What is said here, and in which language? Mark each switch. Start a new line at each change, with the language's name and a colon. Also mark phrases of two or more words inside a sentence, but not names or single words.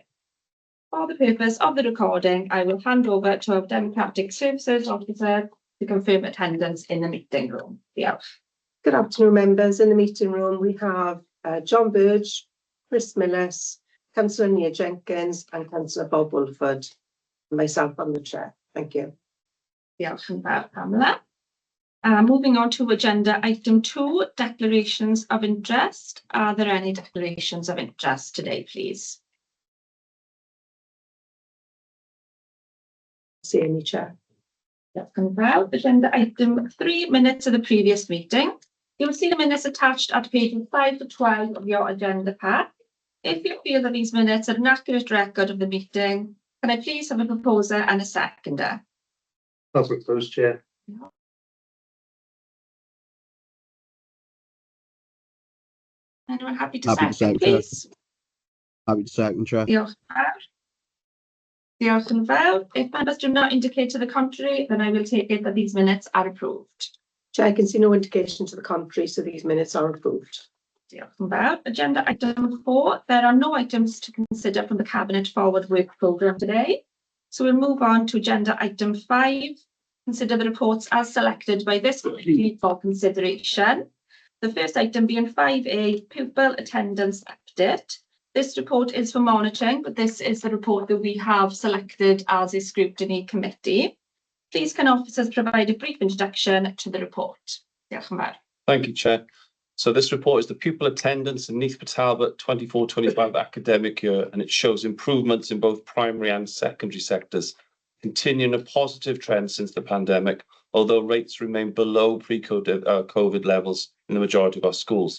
English: For the purpose of the recording, I will hand over to our Democratic Services Officer to confirm attendance in the meeting room.
Welsh: Diolch.
English: Good afternoon, members. In the meeting room, we have John Burge, Chris Millis, Councillor Neath Jenkins and Councillor Bob Woolford. Myself, I'm the chair. Thank you.
Welsh: Diolch yn fawr, Pamela.
English: Moving on to agenda item 2, declarations of interest. Are there any declarations of interest today, please? See any, Chair.
Welsh: Diolch yn fawr.
English: Agenda item 3, minutes of the previous meeting. You will see the minutes attached at pages 5 to 12 of your agenda pack. If you feel that these minutes are an accurate record of the meeting, can I please have a proposer and a seconder? I'll propose, Chair. Anyone happy to second, please? Happy to second, Chair.
Welsh: Diolch yn fawr. Diolch yn fawr.
English: If members do not indicate to the contrary, then I will take it that these minutes are approved. Chair, I can see no indication to the contrary, so these minutes are approved.
Welsh: Diolch yn fawr.
English: Agenda item 4. There are no items to consider from the Cabinet Forward Work Programme today. So we'll move on to agenda item 5. Consider the reports as selected by this committee for consideration. The first item being 5A, pupil attendance update. This report is for monitoring, but this is the report that we have selected as a scrutiny committee. Please can officers provide a brief introduction to the report?
Welsh: Diolch yn fawr.
English: Thank you, Chair. So this report is the pupil attendance in Neath Talbot 24-25 academic year, and it shows improvements in both primary and secondary sectors, continuing a positive trend since the pandemic, although rates remain below pre-COVID levels in the majority of our schools.